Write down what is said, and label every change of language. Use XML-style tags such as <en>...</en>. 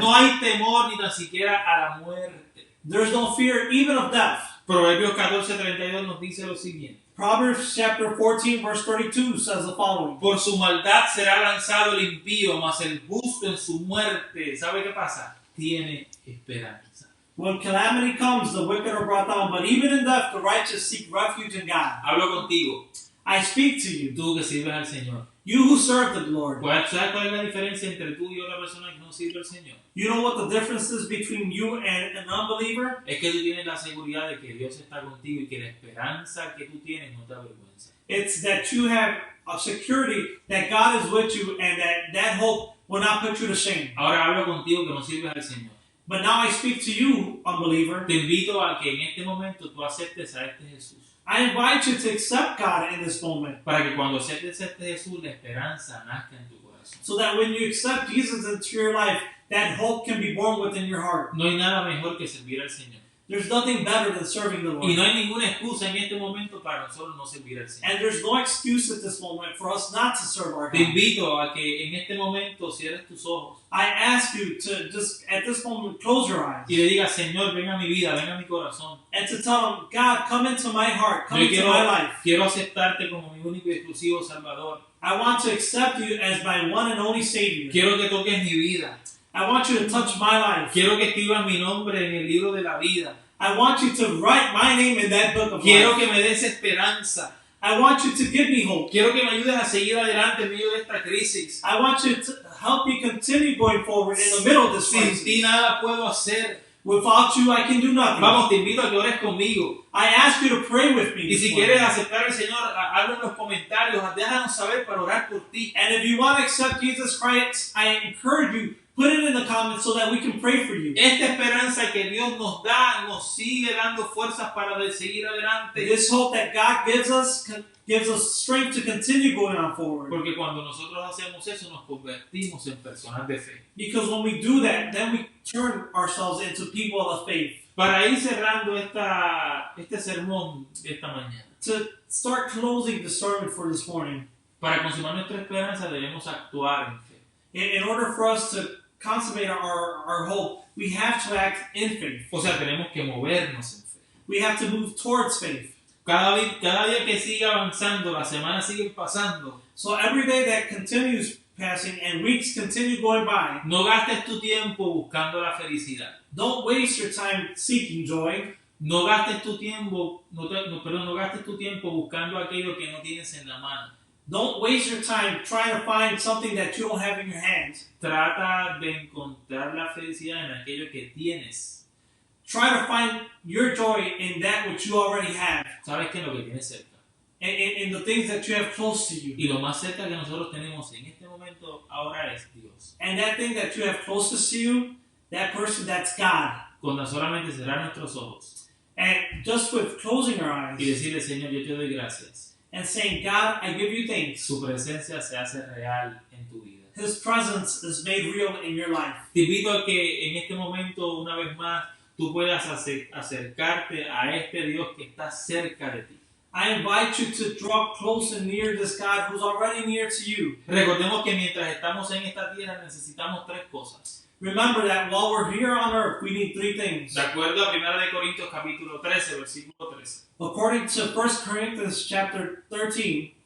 <es>No hay temor ni tan siquiera a la muerte.</es> <en>There's no fear even of death.</en> <es>Proverbios 14:32 nos dice lo siguiente.</es> <en>Proverbs chapter 14 verse 32 says the following.</en> <es>Por su maldad será lanzado el impío, mas el justo en su muerte, ¿sabe qué pasa? Tiene esperanza.</es> <en>When calamity comes, the wicked are brought down, but even in death, the righteous seek refuge in God.</en> <es>Hablo contigo.</es> <en>I speak to you.</en> <es>Tú que sirves al Señor.</es> <en>You who serve the Lord.</en> <es>¿Sabes cuál es la diferencia entre tú y otra persona que no sirve al Señor?</es> <en>You know what the difference is between you and an unbeliever?</en> <es>Es que tú tienes la seguridad de que Dios está contigo y que la esperanza que tú tienes no te avergüenza.</es> <en>It's that you have a security that God is with you and that hope will not put you to shame.</en> <es>Ahora hablo contigo que no sirves al Señor.</es> <en>But now I speak to you, unbeliever.</en> <es>Te invito a que en este momento tú aceptes a este Jesús.</es> <en>I invite you to accept God in this moment.</en> <es>Para que cuando aceptes a este Jesús, la esperanza nazca en tu corazón.</es> <en>So that when you accept Jesus into your life, that hope can be born within your heart.</en> <es>No hay nada mejor que servir al Señor.</es> <en>There's nothing better than serving the Lord.</en> <es>Y no hay ninguna excusa en este momento para nosotros no servir al Señor.</es> <en>And there's no excuse at this moment for us not to serve our</en> <es>Te</es> <en>God.</en> <es>invito a que en este momento cierres tus ojos</es> <en>I ask you to just, at this moment, close your eyes.</en> <es>y le digas, Señor, ven a mi vida, ven a mi corazón.</es> <en>And to tell him, God, come into my heart, come</en> <es>Yo</es> <en>into my life.</en> <es>quiero aceptarte como mi único y exclusivo Salvador.</es> <en>I want to accept you as my one and only Savior.</en> <es>Quiero que toques mi vida.</es> <en>I want you to touch my life.</en> <es>Quiero que escribas mi nombre en el libro de la vida.</es> <en>I want you to write my name in that book of</en> <es>Quiero</es> <en>life.</en> <es>que me des esperanza.</es> <en>I want you to give me hope.</en> <es>Quiero que me ayudes a seguir adelante en medio de esta crisis.</es> <en>I want you to help me continue going forward in the middle of this</en> <es>Sin</es> <en>crisis.</en> <es>ti nada puedo hacer.</es> <en>Without you, I can do nothing.</en> <es>Vamos, te invito a que ores conmigo.</es> <en>I ask you to pray with me.</en> <es>Y</es> <en>this</en> <es>si</es> <en>morning.</en> <es>quieres aceptar al Señor, hazlo en los comentarios. Déjanos saber para orar por ti.</es> <en>And if you want to accept Jesus Christ, I encourage you, put it in the comments so that we can pray for you.</en> <es>Esta esperanza que Dios nos da, nos sigue dando fuerzas para seguir adelante.</es> <en>This hope that God gives us strength to continue going on forward.</en> <es>Porque cuando nosotros hacemos eso, nos convertimos en personas de fe.</es> <en>Because when we do that, then we turn ourselves into people of faith.</en> <es>Para ir cerrando este sermón de esta mañana,</es> <en>To start closing the sermon for this morning,</en> <es>para consumar nuestra esperanza debemos actuar en fe.</es> <en>in order for us to consummate our hope, we have to act in faith.</en> <es>O sea, tenemos que movernos en fe.</es> <en>We have to move towards faith.</en> <es>Cada día que sigue avanzando, las semanas siguen pasando.</es> <en>So every day that continues passing and weeks continue going by,</en> <es>No gastes tu tiempo buscando la felicidad.</es> <en>don't waste your time seeking joy.</en> <es>No gastes tu tiempo, no gastes tu tiempo buscando aquello que no tienes en la mano.</es> <en>Don't waste your time trying to find something that you don't have in your hands.</en> <es>Trata de encontrar la felicidad en aquello que tienes.</es> <en>Try to find your joy in that which you already have.</en> <es>Sabes que lo que tienes cerca.</es> <en>In the things that you have close to you.</en> <es>Y lo más cerca que nosotros tenemos en este momento ahora es Dios.</es> <en>And that thing that you have closest to you, that person, that's God.</en> <es>Con tan solamente cerrar nuestros ojos</es> <en>And just with closing our eyes</en> <es>y decirle, Señor, yo te doy gracias.</es> <en>and saying, God, I give you thanks.</en> <es>Su presencia se hace real en tu vida.</es> <en>His presence is made real in your life.</en> <es>Te invito a que en este momento, una vez más, tú puedas acercarte a este Dios que está cerca de ti.</es> <en>I invite you to draw close and near this God who's already near to you.</en> <es>Recordemos que mientras estamos en esta tierra necesitamos tres cosas.</es> <en>Remember that while we're here on earth, we need three things.</en> <es>De acuerdo a 1 Corintios capítulo 13, versículo 13.</es> <en>According to 1 Corinthians chapter 13,</en>